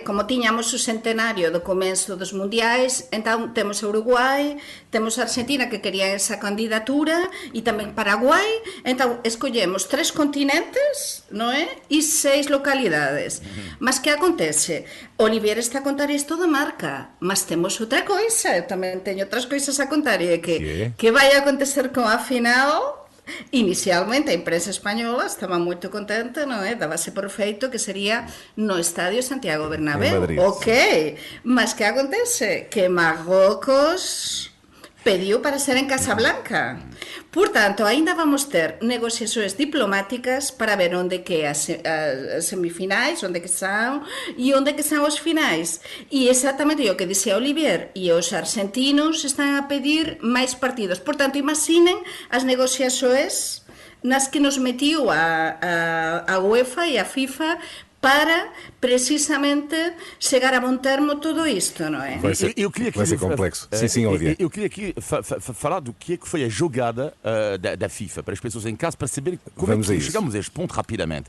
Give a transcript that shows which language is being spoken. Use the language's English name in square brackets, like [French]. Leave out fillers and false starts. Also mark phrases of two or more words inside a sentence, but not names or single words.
[Portuguese] Como tínhamos o centenário do começo dos mundiais, então temos a Uruguai, temos a Argentina que queria essa candidatura e também Paraguai, então escolhemos 3 continentes, não é? E 6 localidades. Mas que acontece? Olivier está a contar isto da Marca, mas temos outra coisa, eu também tenho outras coisas a contar, e é que vai acontecer com a final. [Galician] Inicialmente a imprensa espanhola estaba moito contenta, non é? Dábase por feito que sería no Estadio Santiago Bernabéu. Ok, mas que acontece? Que Marrocos pediu para ser en Casablanca. [Portuguese] Por tanto, ainda vamos ter negociações diplomáticas para ver onde que as semifinais, onde que são e onde que são os finais. [Galician] E exatamente o que dizia Olivier, e os argentinos están a pedir máis partidos. Por tanto, imaginen as negociações nas que nos metiu a UEFA e a FIFA para precisamente chegar a [Portuguese] bom termo tudo isto, não é? Vai ser complexo. Sim, Olivier. Eu queria aqui falar do que foi a jogada da FIFA, para as pessoas em casa, para saber como é que chegamos a este ponto rapidamente.